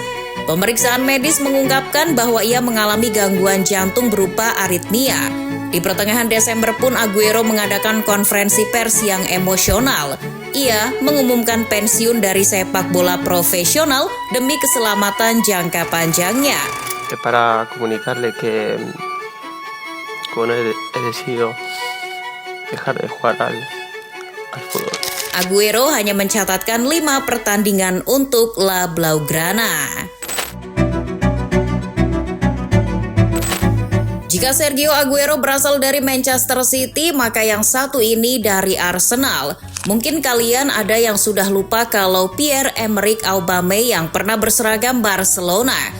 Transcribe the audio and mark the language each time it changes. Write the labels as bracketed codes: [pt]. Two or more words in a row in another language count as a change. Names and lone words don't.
[id] Pemeriksaan medis mengungkapkan bahwa ia mengalami gangguan jantung berupa aritmia. Di pertengahan Desember pun Aguero mengadakan konferensi pers yang emosional. Ia mengumumkan pensiun dari sepak bola profesional demi keselamatan jangka panjangnya. [es] Para comunicarle que he decidido dejar de jugar al fútbol. [id] Aguero hanya mencatatkan 5 pertandingan untuk La Blaugrana. Jika Sergio Aguero berasal dari Manchester City, maka yang satu ini dari Arsenal. Mungkin kalian ada yang sudah lupa kalau Pierre-Emerick Aubameyang pernah berseragam Barcelona.